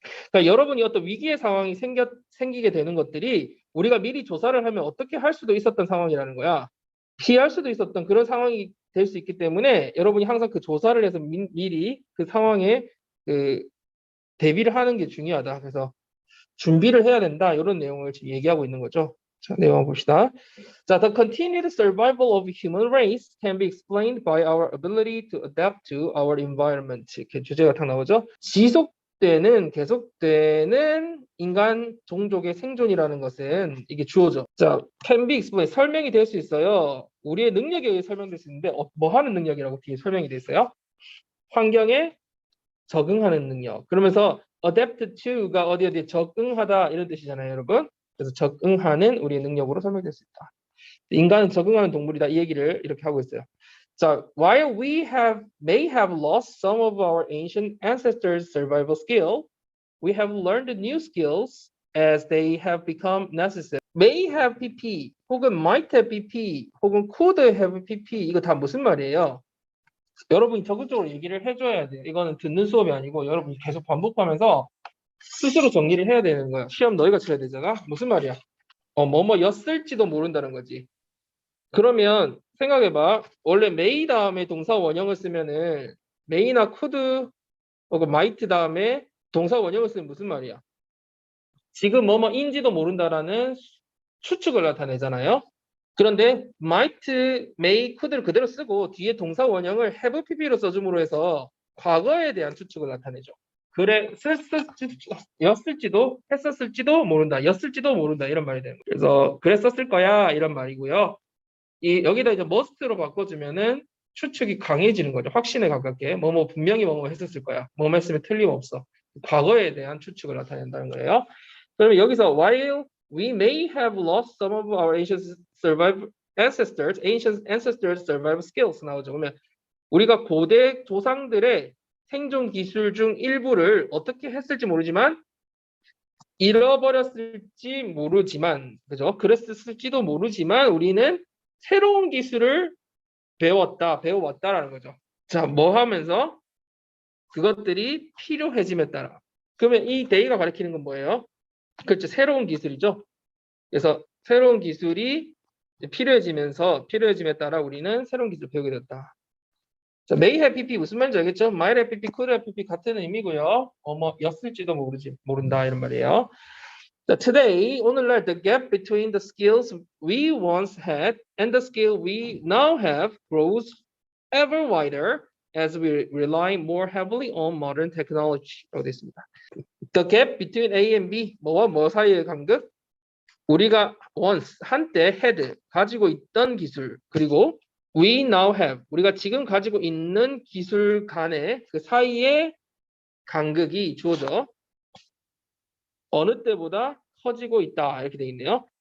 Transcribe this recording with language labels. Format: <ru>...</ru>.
<ko>그러니까 여러분이 어떤 위기의 상황이 생기게 되는 것들이 우리가 미리 조사를 하면 어떻게 할 수도 있었던 상황이라는 거야. 피할 수도 있었던 그런 상황이 될 수 있기 때문에 여러분이 항상 그 조사를 해서 미리 그 상황에 그 대비를 하는 게 중요하다. 그래서 준비를 해야 된다. 이런 내용을 지금 얘기하고 있는 거죠. 자, 내용 한번 봅시다.</ko> <en>자, the continued survival of human race can be explained by our ability to adapt to our environment.</en> <ko>이렇게 주제가 딱 나오죠. 계속되는 인간 종족의 생존이라는 것은 이게 주어죠. 자,</ko> <en>can be explained</en> <ko>설명이 될 수 있어요. 우리의 능력에 의해 설명될 수 있는데 뭐 하는 능력이라고 뒤에 설명이 돼 있어요? 환경에 적응하는 능력. 그러면서 adapt to가 어디에 적응하다 이런 뜻이잖아요, 여러분. 그래서 적응하는 우리의 능력으로 설명될 수 있다. 인간은 적응하는 동물이다. 이 얘기를 이렇게 하고 있어요.</ko> <en>자, while we may have lost some of our ancient ancestors' survival skill, we have learned new skills as they have become necessary.</en> <ko>May have PP, 혹은 might have PP, 혹은 could have PP 이거 다 무슨 말이에요? 여러분이 적극적으로 얘기를 해줘야 돼요. 이거는 듣는 수업이 아니고 여러분이 계속 반복하면서 스스로 정리를 해야 되는 거야. 시험 너희가 쳐야 되잖아. 무슨 말이야? 뭐뭐였을지도 모른다는 거지. 그러면 생각해봐. 원래 may 다음에 동사 원형을 쓰면은 may나 could 혹은 might 다음에 동사 원형을 쓰면 무슨 말이야? 지금 뭐뭐인지도 모른다라는 추측을 나타내잖아요. 그런데 might, may, could를 그대로 쓰고 뒤에 동사 원형을 have pp로 써줌으로 해서 과거에 대한 추측을 나타내죠. 그래, 였을지도, 했었을지도 모른다, 였을지도 모른다 이런 말이 되는 거예요. 그래서 그랬었을 거야 이런 말이고요. 여기다 이제 must로 바꿔주면은 추측이 강해지는 거죠. 확신에 가깝게 분명히 뭐뭐 했었을 거야. 뭐뭐 했으면 틀림없어. 과거에 대한 추측을 나타낸다는 거예요. 그러면 여기서</ko> <en>while we may have lost some of our ancient ancestors survival skills</en> <ko>나오죠. 그러면 우리가 고대 조상들의 생존 기술 중 일부를 어떻게 했을지 모르지만 잃어버렸을지 모르지만 그죠? 그랬을지도 모르지만 우리는 새로운 기술을 배워왔다라는 거죠. 자, 뭐 하면서 그것들이 필요해짐에 따라. 그러면 이 데이가 가리키는 건 뭐예요? 그렇죠. 새로운 기술이죠. 그래서 새로운 기술이 필요해짐에 따라 우리는 새로운 기술을 배우게 됐다. 자, may have pp 무슨 말인지 알겠죠? might have pp, could have pp 같은 의미고요. 였을지도 모른다 이런 말이에요. 자,</ko> <en>today,</en> <ko>오늘날</ko> <en>the gap between the skills we once had and the skill we now have grows ever wider as we rely more heavily on modern technology</en> <ko>라고 되어 있습니다.</ko> <en>The gap between A and B,</en> <ko>뭐와 뭐 사이의 간극? 우리가 once, 한때 had, 가지고 있던 기술, 그리고 we now have, 우리가 지금 가지고 있는 기술 간의 그 사이의 간극이 주어져 어느 때보다 커지고 있다 이렇게 돼 있네요.</ko>